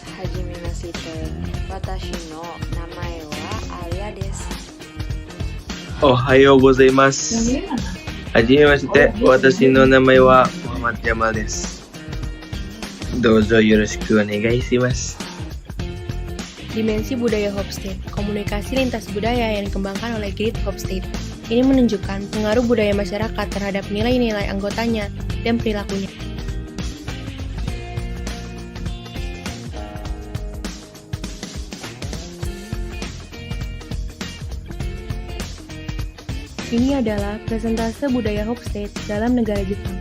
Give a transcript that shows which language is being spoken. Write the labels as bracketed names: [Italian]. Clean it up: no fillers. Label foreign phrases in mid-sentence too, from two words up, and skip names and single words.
[Japanese] はじめまして。私の名前はAliaです. おはようございます。はじめまして. 私の名前はMuhammad Jamalです。どうぞよろしくお願いします. [Indonesian] Dimensi budaya Hofstede, komunikasi lintas budaya yang dikembangkan oleh Great Hofstede. Ini menunjukkan pengaruh budaya masyarakat terhadap nilai-nilai anggotanya dan perilakunya. Ini adalah presentase budaya Hofstede dalam negara Jepang.